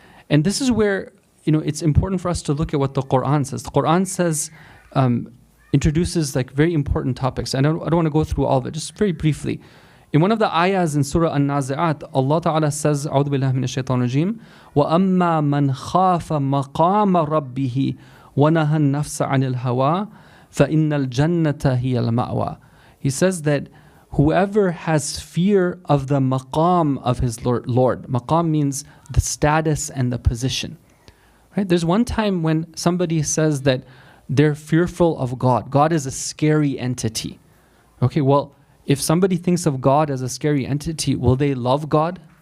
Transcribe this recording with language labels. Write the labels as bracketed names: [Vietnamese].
[English] And this is where, it's important for us to look at what the Quran says. The Quran says, introduces very important topics. I don't want to go through all of it, just very briefly. In one of the ayahs in Surah An-Nazi'at, Allah Ta'ala says, [Arabic] أعوذ بالله من الشيطان الرجيم, وَأَمَّا مَنْ خَافَ مَقَامَ رَبِّهِ وَنَهَى النَّفْسَ عَنِ الْهَوَىٰ فَإِنَّ الْجَنَّةَ هِيَ الْمَأْوَىٰ. [English] He says that whoever has fear of the maqam of his Lord. Maqam means the status and the position. Right? There's one time when somebody says that they're fearful of God. God is a scary entity. Okay, well, if somebody thinks of God as a scary entity, will they love God?